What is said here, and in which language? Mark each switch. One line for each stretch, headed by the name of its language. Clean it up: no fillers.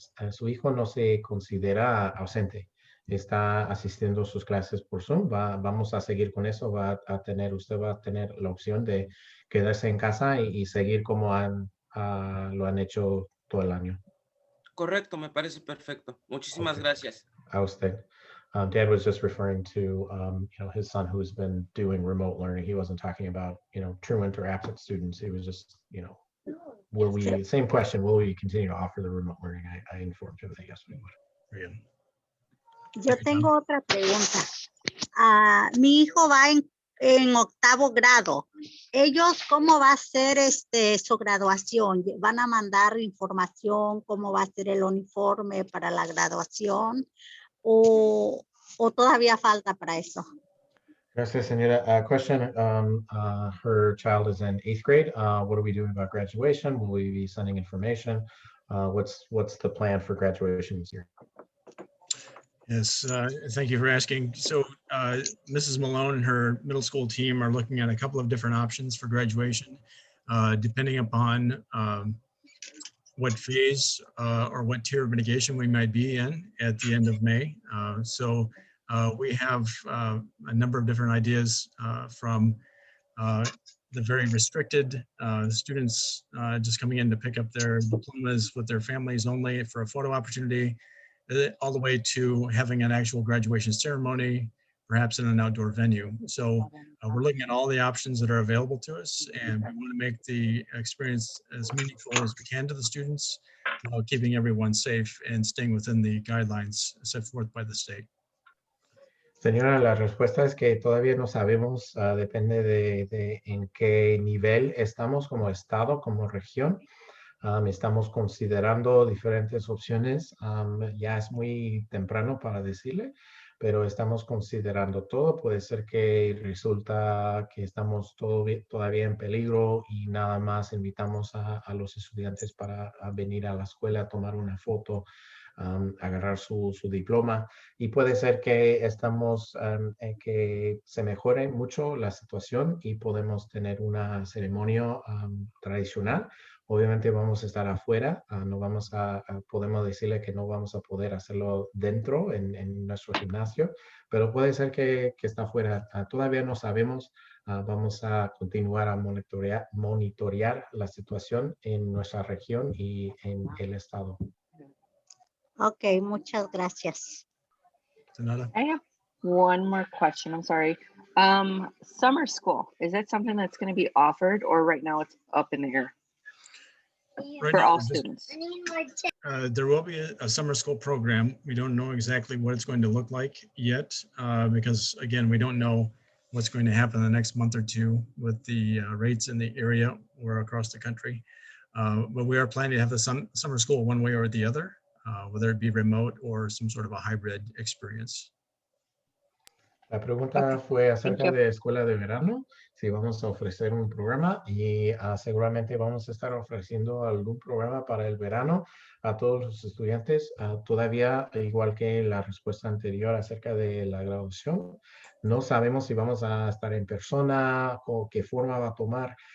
Spanish: Su hijo no se considera ausente. Está asistiendo a sus clases por Zoom. Vamos a seguir con eso. Usted va a tener la opción de quedarse en casa y seguir como lo han hecho todo el año. Correcto, me parece perfecto. Muchísimas gracias. A usted.
English: Dad was just referring to his son who's been doing remote learning. He wasn't talking about truant or absent students. He was just same question, will we continue to offer the remote learning? I informed him that yes, we would.
Spanish: Yo tengo otra pregunta. Mi hijo va en octavo grado. ¿Ellos cómo va a ser su graduación? ¿Van a mandar información cómo va a ser el uniforme para la graduación? ¿O todavía falta para eso? Gracias, señora.
English: Question, her child is in 8th grade. What are we doing about graduation? Will we be sending information? What's the plan for graduation this year? Yes, thank you for asking. So Mrs. Malone and her middle school team are looking at a couple of different options for graduation, depending upon what phase or what tier of mitigation we might be in at the end of May. So we have a number of different ideas from the very restricted students just coming in to pick up their diplomas with their families only for a photo opportunity, all the way to having an actual graduation ceremony, perhaps in an outdoor venue. So we're looking at all the options that are available to us, and we want to make the experience as meaningful as we can to the students, while keeping everyone safe and staying within the guidelines set forth by the state.
Spanish: Señora, la respuesta es que todavía no sabemos, depende de en qué nivel estamos como estado, como región. Estamos considerando diferentes opciones. Ya es muy temprano para decirle, pero estamos considerando todo. Puede ser que resulta que estamos todavía en peligro y nada más invitamos a los estudiantes para venir a la escuela a tomar una foto, agarrar su diploma, y puede ser que que se mejore mucho la situación y podemos tener una ceremonia tradicional. Obviamente vamos a estar afuera, podemos decirle que no vamos a poder hacerlo dentro en nuestro gimnasio, pero puede ser que está afuera. Todavía no sabemos. Vamos a continuar a monitorear la situación en nuestra región y en el estado. Ok, muchas gracias.
English: I have one more question. I'm sorry. Summer school, is that something that's going to be offered, or right now it's up in the air? Right for now, all students? There will be a summer school program. We don't know exactly what it's going to look like yet, because again, we don't know what's going to happen in the next month or two with the rates in the area or across the country. But we are planning to have the summer school one way or the other, whether it be remote or some sort of a hybrid experience.
Spanish: La pregunta fue acerca de escuela de verano, si vamos a ofrecer un programa y seguramente vamos a estar ofreciendo algún programa para el verano a todos los estudiantes. Todavía, igual que la respuesta anterior acerca de la graduación, no sabemos si vamos a estar en persona o qué forma va a tomar.